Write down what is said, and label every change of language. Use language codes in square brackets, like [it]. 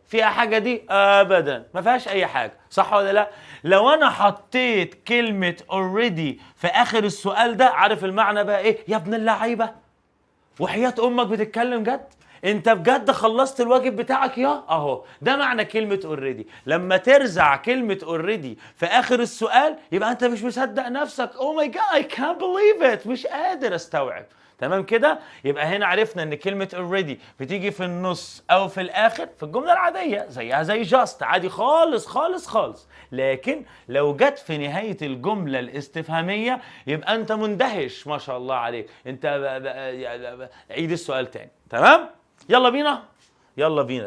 [ar] فيها حاجة دي؟ ابدا. ما فيهاش اي حاجة، صح ولا لا؟ لو انا حطيت كلمة already في اخر السؤال ده، عارف المعنى بقى ايه؟ يا ابن اللعيبة، وحياة امك بتتكلم جد؟ انت بجد خلصت الواجب بتاعك يا اهو. ده معنى كلمة already. لما ترزع كلمة already في اخر السؤال يبقى انت مش مصدق نفسك. [en] oh my god I can't believe it، [ar] مش قادر استوعب. تمام كده؟ يبقى هنا عرفنا ان كلمة already بتيجي في النص او في الاخر في الجملة العادية زيها زي just عادي خالص. لكن لو جت في نهاية الجملة الاستفهامية يبقى انت مندهش. ما شاء الله عليك. انت عيد السؤال تاني. تمام؟ يلا بينا.